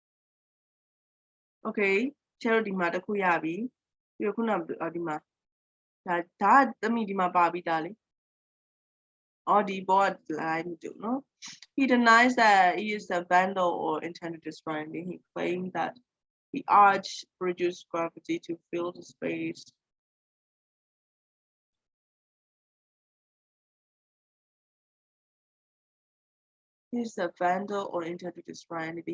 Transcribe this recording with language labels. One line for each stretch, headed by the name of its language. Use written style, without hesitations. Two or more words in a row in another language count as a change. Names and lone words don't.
Burmese: Okay, charity မှာတစ်ခုရပြီပြီးတော့ခုနဒီမှာဒါသမီးဒီမှာပါပြီးသားလေအော်ဒီဘောက line မတူနော်
English: He denies that he is a vandal or intended to destroy anything. He claimed that the arch produced gravity to fill the space. He's a vandal or intended to destroy anything.